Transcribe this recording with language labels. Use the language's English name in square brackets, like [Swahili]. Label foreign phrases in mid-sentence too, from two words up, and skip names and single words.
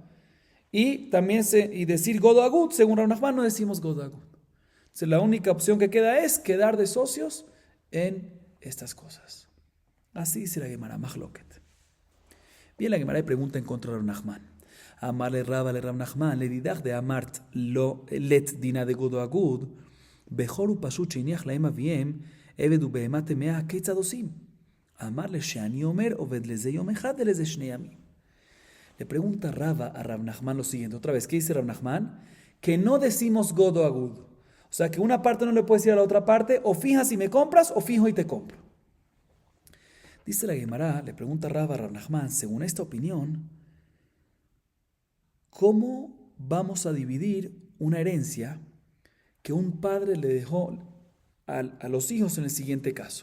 [Spanish] Y también decir [Aramaic] גוד או אגוד, [Spanish] según Rav Nachman, no decimos [Aramaic] גוד או אגוד. [Spanish] Entonces la única opción que queda es quedar de socios en estas cosas. Así dice la Gemara, Mahloket. Bien, la Gemara pregunta en contra de Rav Nachman. Amarle Rav Nachman, [Aramaic] לדידך דאמרת לית דינא דגוד או אגוד, [Hebrew] בכור ופשוט שהניח להם אביהם, עבד ובהמה טמאה כיצד עושים. אמר ליה שאני אומר עובד לזה יום אחד ולזה שני ימים. [Spanish] Le pregunta Rava a Rav Nachman lo siguiente. Otra vez, ¿qué dice Rav Nachman? Que no decimos [Aramaic] גוד או אגוד. [Spanish] O sea, que una parte no le puede decir a la otra parte, o fijas y me compras, o fijo y te compro. Dice la Gemara, le pregunta Rava a Rav Nachman, según esta opinión, ¿cómo vamos a dividir una herencia que un padre le dejó a los hijos en el siguiente caso?